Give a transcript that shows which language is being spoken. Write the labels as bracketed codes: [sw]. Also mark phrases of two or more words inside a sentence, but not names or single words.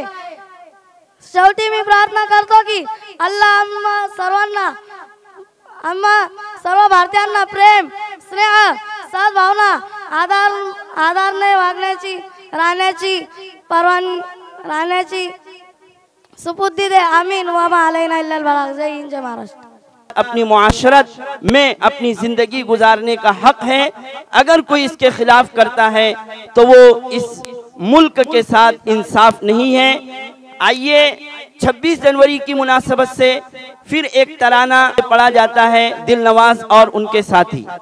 [mr] शेवटी मी प्रार्थना करतो की अल्लाह आम्हा सर्व भारतीयांना प्रेम, स्नेह, सद्भावना, आदराने वागण्याची, राहण्याची सुपुर्दी दे। [ar] آمين وما علينا إلا البلاغ. [mr] जय हिंद, जय महाराष्ट्र। [ur] اپنی معاشرت میں اپنی زندگی گزارنے کا حق ہے. اگر کوئی اس کے خلاف کرتا ہے تو وہ اس ملک کے ساتھ انصاف نہیں ہے. آئیے 26 جنوری کی مناسبت سے پھر ایک ترانہ پڑھا جاتا ہے دل نواز اور ان کے ساتھی.